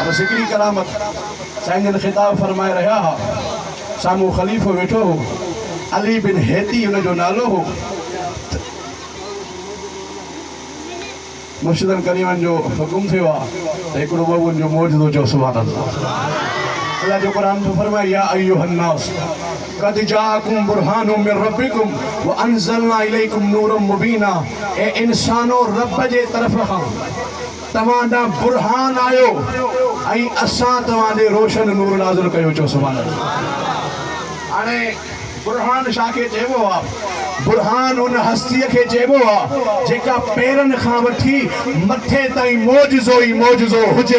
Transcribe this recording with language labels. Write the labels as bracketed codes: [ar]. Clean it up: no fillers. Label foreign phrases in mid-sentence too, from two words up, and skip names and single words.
[sd] बस हिकिड़ी करामत साईं जन ख़िताब फरमाए रहिया हुआ, साम्हूं ख़लीफ़ो वेठो हो, अली बिन हेती हुनजो नालो हो। मुर्शिदनि करीमनि जो हुकुम थियो आहे त हिकिड़ो महबूबनि जो मौजूदो। [ar] चओ سبحان الله. [sd] अल्लाह जो क़ुरान में फरमाए [ar] يا أيها الناس قد جاءكم برهان من ربكم وأنزلنا إليكم نورا مبينا, [sd] ए इंसानो रब जे तरफ़ खां तव्हां ॾांहुं बुरहान आयो ऐं असां तव्हां ॾे रोशन नूर नाज़िल कयो। चओ [ar] سبحان الله. [sd] हाणे बुरहान छा खे चइबो आहे? बुरहान उन हस्तीअ खे चइबो आहे जेका पेरनि खां वठी मथे ताईं मौजज़ो ई मौजज़ो हुजे।